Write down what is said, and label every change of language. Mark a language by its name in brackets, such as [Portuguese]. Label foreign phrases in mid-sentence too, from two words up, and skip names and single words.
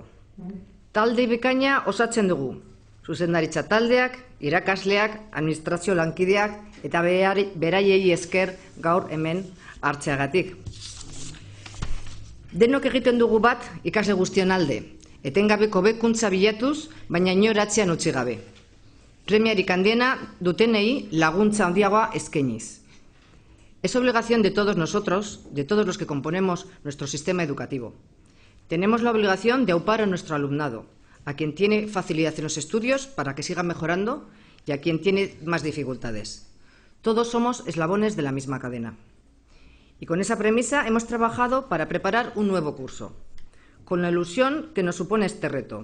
[Basque] Talde bikaina osatzen dugu, zuzendaritza taldeak, irakasleak, administrazio lankideak eta beraiei esker gaur hemen hartzeagatik. Denok egiten dugu bat ikasle guztion alde, etengabeko hobekuntza bilatuz, baina inor atzean utzi gabe. Premiarik handiena dutenei laguntza handiagoa eskainiz. [Spanish] Es obligación de todos nosotros, de todos los que componemos nuestro sistema educativo. Tenemos la obligación de aupar a nuestro alumnado, a quien tiene facilidad en los estudios para que siga mejorando y a quien tiene más dificultades. Todos somos eslabones de la misma cadena. Y con esa premisa hemos trabajado para preparar un nuevo curso, con la ilusión que nos supone este reto.